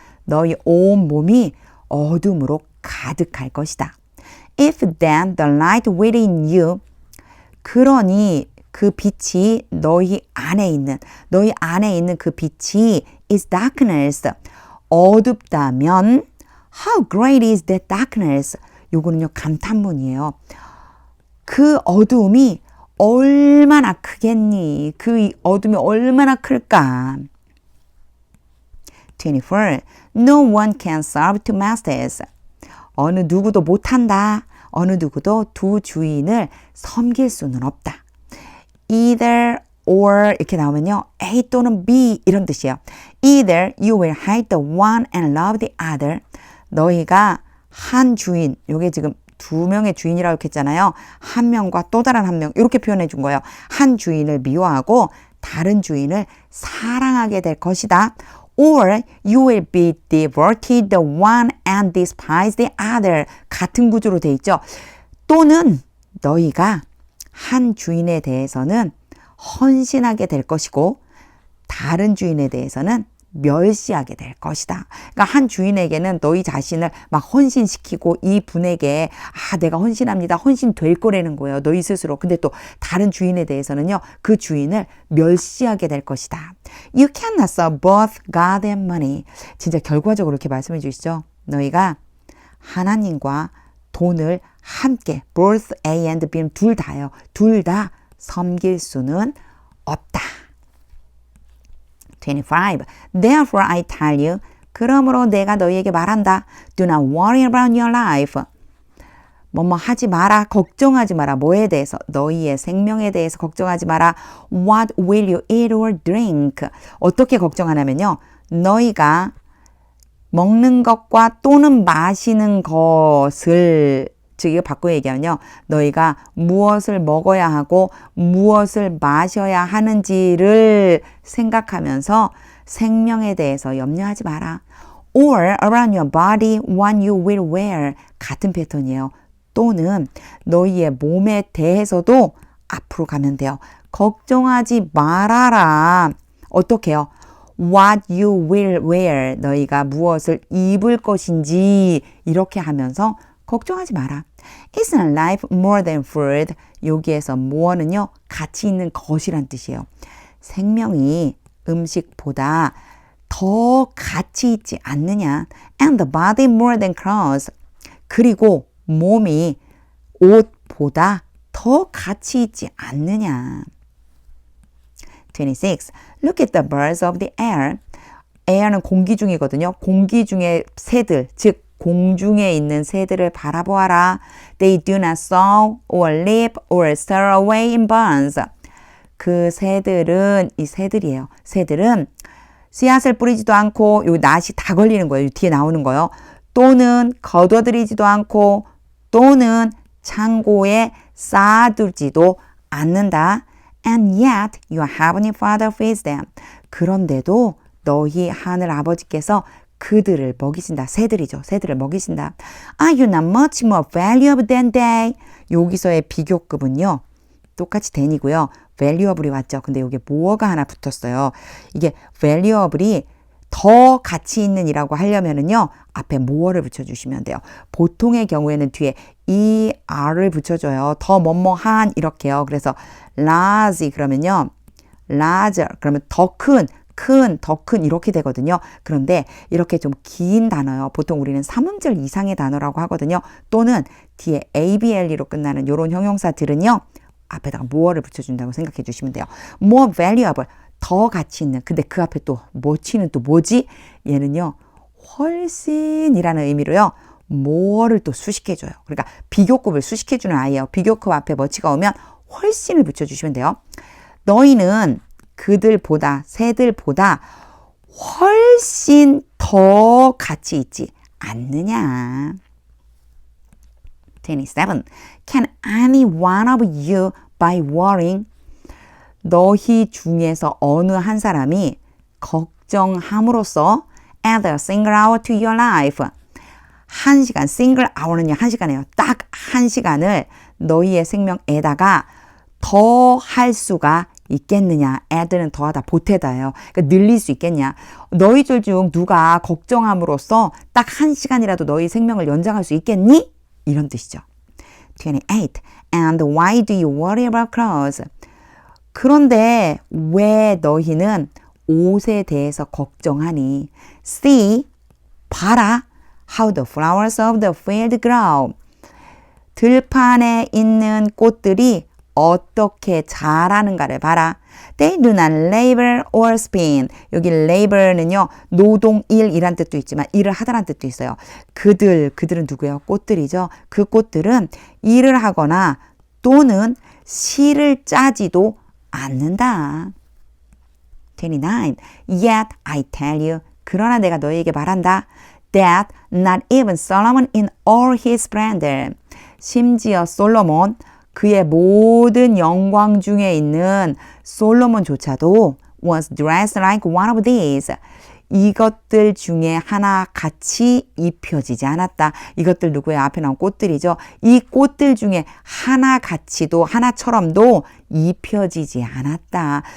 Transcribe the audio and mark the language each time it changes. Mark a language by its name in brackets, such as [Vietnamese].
[Korean] 너희 온 몸이 어둠으로 가득할 것이다. [English] If then the light within you, [Korean] 그러니 그 빛이 너희 안에 있는 그 빛이 [English] is darkness, [Korean] 어둡다면 [English] how great is that darkness? [Korean] 요거는요 감탄문이에요. 그 어두움이 얼마나 크겠니? 그 어둠이 얼마나 클까? 24. [English] No one can serve two masters. [Korean] 어느 누구도 못한다. 어느 누구도 두 주인을 섬길 수는 없다. [English] Either or [Korean] 이렇게 나오면요. A 또는 B 이런 뜻이에요. [English] Either you will hate the one and love the other. [Korean] 너희가 한 주인, 요게 지금 두 명의 주인이라고 이렇게 했잖아요. 한 명과 또 다른 한 명 이렇게 표현해 준 거예요. 한 주인을 미워하고 다른 주인을 사랑하게 될 것이다. [English] Or you will be devoted the one and despise the other. [Korean] 같은 구조로 돼 있죠. 또는 너희가 한 주인에 대해서는 헌신하게 될 것이고 다른 주인에 대해서는 멸시하게 될 것이다. 그러니까 한 주인에게는 너희 자신을 막 헌신시키고 이 분에게 내가 헌신합니다. 헌신될 거라는 거예요. 너희 스스로. 근데 또 다른 주인에 대해서는요. 그 주인을 멸시하게 될 것이다. [English] You cannot serve both God and money. [Korean] 진짜 결과적으로 이렇게 말씀해 주시죠. 너희가 하나님과 돈을 함께 [English] both A and B [Korean] 둘 다요. 둘 다 섬길 수는 없다. 25. [English] Therefore I tell you. [Korean] 그러므로 내가 너희에게 말한다. [English] Do not worry about your life. [Korean] 뭐뭐 하지 마라. 걱정하지 마라. 뭐에 대해서? 너희의 생명에 대해서 걱정하지 마라. [English] What will you eat or drink? [Korean] 어떻게 걱정하냐면요. 너희가 먹는 것과 또는 마시는 것을 즉 이거 바꿔 얘기하면요. 너희가 무엇을 먹어야 하고 무엇을 마셔야 하는지를 생각하면서 생명에 대해서 염려하지 마라. [English] Or around your body what you will wear. [Korean] 같은 패턴이에요. 또는 너희의 몸에 대해서도 앞으로 가면 돼요. 걱정하지 말아라. 어떻게 해요? [English] What you will wear. [Korean] 너희가 무엇을 입을 것인지 이렇게 하면서 걱정하지 마라. [English] Isn't life more than food? [Korean] 여기에서 more는요. 가치 있는 것이란 뜻이에요. 생명이 음식보다 더 가치 있지 않느냐. [English] And the body more than clothes. [Korean] 그리고 몸이 옷보다 더 가치 있지 않느냐. 26. [English] Look at the birds of the air. [Korean] air는 공기 중이거든요. 공기 중의 새들, 즉 공중에 있는 새들을 바라보아라. They do not sow or leap or store away in barns. 그 새들은 이 새들이에요. 새들은 씨앗을 뿌리지도 않고 요 낫이 다 걸리는 거예요. 뒤에 나오는 거요. 또는 거둬들이지도 않고 또는 창고에 쌓아두지도 않는다. [English] And yet your heavenly Father feeds them. [Korean] 그런데도 너희 하늘 아버지께서 그들을 먹이신다. 새들이죠. 새들을 먹이신다. [English] Are you not much more valuable than they? [Korean] 여기서의 비교급은요. 똑같이 than이고요. valuable이 왔죠. 근데 여기 more가 하나 붙었어요. 이게 valuable이 더 가치 있는 이라고 하려면은요. 앞에 more를 붙여주시면 돼요. 보통의 경우에는 뒤에 er를 붙여줘요. 더 뭐뭐한 이렇게요. 그래서 large 그러면요. larger 그러면 더 큰, 더 큰 이렇게 되거든요. 그런데 이렇게 좀 긴 단어요. 보통 우리는 3음절 이상의 단어라고 하거든요. 또는 뒤에 ABLE로 끝나는 이런 형용사들은요. 앞에다가 more를 붙여준다고 생각해 주시면 돼요. more valuable, 더 가치 있는. 근데 그 앞에 또 뭐치는 또 뭐지? 얘는요. 훨씬이라는 의미로요. more를 또 수식해줘요. 그러니까 비교급을 수식해주는 아이예요. 비교급 앞에 뭐치가 오면 훨씬을 붙여주시면 돼요. 너희는 그들보다 새들보다 훨씬 더 가치 있지 않느냐. 27. [English] Can any one of you by worrying? [Korean] 너희 중에서 어느 한 사람이 걱정함으로써 [English] add a single hour to your life. [Korean] 한 시간, single hour는요, 한 시간이에요. 딱 한 시간을 너희의 생명에다가 더 할 수가 있겠느냐. add는 더하다, 보태다예요. 그러니까 늘릴 수 있겠냐. 너희들 중 누가 걱정함으로써 딱 한 시간이라도 너희 생명을 연장할 수 있겠니? 이런 뜻이죠. 28. [English] And why do you worry about clothes? [Korean] 그런데 왜 너희는 옷에 대해서 걱정하니? [English] See, [Korean] 봐라. [English] How the flowers of the field grow. [Korean] 들판에 있는 꽃들이 어떻게 자라는가를 봐라. They do not labor or spin. 여기 labor는요. 노동일이란 뜻도 있지만 일을 하다란 뜻도 있어요. 그들은 누구예요? 꽃들이죠. 그 꽃들은 일을 하거나 또는 실을 짜지도 않는다. [English] 29. Yet I tell you. [Korean] 그러나 내가 너희에게 말한다. [English] That not even Solomon in all his splendor. [Korean] 심지어 솔로몬 그의 모든 영광 중에 있는 솔로몬조차도 [English] was dressed like one of these. [Korean] 이것들 중에 하나 같이 입혀지지 않았다. 이것들 누구예요? 앞에 나온 꽃들이죠. 이 꽃들 중에 하나 같이도 하나처럼도 입혀지지 않았다.